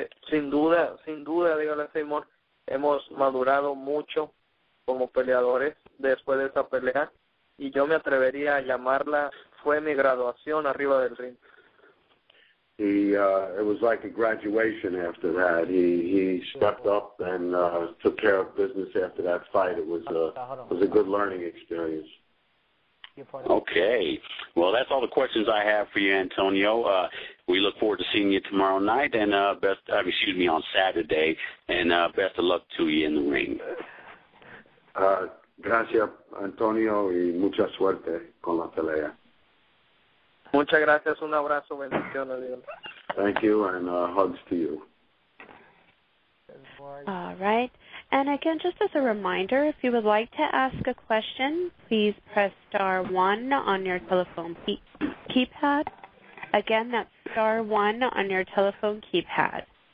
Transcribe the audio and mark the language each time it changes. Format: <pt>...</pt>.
<es>Sin duda, dígale, Seymour, hemos madurado mucho como peleadores después de esa pelea y yo me atrevería a llamarla, fue mi graduación arriba del ring.</es> <en>It was like a graduation after that. He stepped up and took care of business after that fight. It was a good learning experience. Okay. Well, that's all the questions I have for you, Antonio. We look forward to seeing you tomorrow night and on Saturday, and best of luck to you in the ring.</en> <es>Gracias, Antonio, y mucha suerte con la pelea. Muchas gracias, un abrazo, bendiciones.</es> <en>Thank you, and hugs to you. All right. And again, just as a reminder, if you would like to ask a question, please press *1 on your telephone keypad. Again, that's *1 on your telephone keypad.</en>